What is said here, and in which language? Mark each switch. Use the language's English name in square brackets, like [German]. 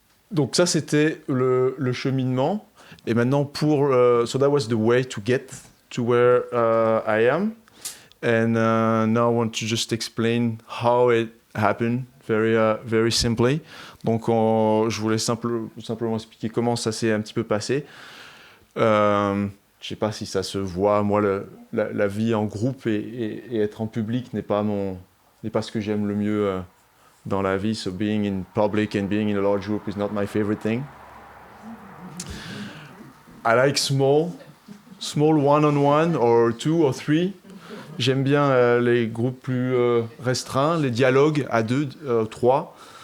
[French] Donc ça c'était le cheminement. Et maintenant [English] so that was the way to get to where I am. And now I want to just explain how it happened very simply. [French] Donc je voulais simplement expliquer comment ça s'est un petit peu passé. Je sais pas si ça se voit. Moi, la vie en groupe et être en public n'est pas ce que j'aime le mieux dans la vie. [English] So being in public and being in a large group is not my favorite thing. I like small one-on-one or two or three. [French] J'aime bien les groupes plus restreints, les dialogues à 2, 3.